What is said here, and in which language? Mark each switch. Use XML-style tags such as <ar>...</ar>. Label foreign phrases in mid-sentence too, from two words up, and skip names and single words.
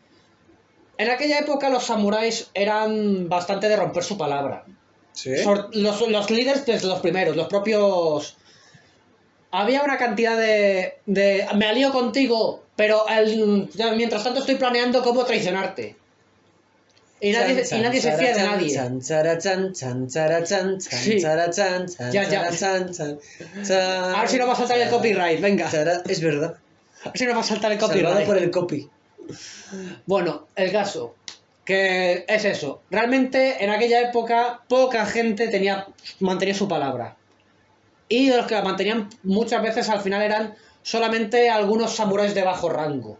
<es>En aquella época los samuráis eran bastante de romper su palabra. ¿Sí? Los líderes desde los primeros, los propios... Había una cantidad de me alío contigo, pero mientras tanto estoy planeando cómo traicionarte. Y nadie se fía de nadie. Chan, chara, chan, chan, chara, chan, chan, Sí. chara, chan, chan, Ya. chara, chan, chan, chan, A ver si no va a saltar el copyright, venga. chara. Es verdad. A ver si no va a saltar el Salvado copyright. por el copy. Bueno, el caso, que es eso. Realmente en aquella época poca gente mantenía su palabra. Y de los que la mantenían muchas veces al final eran solamente algunos samuráis de bajo rango.</es>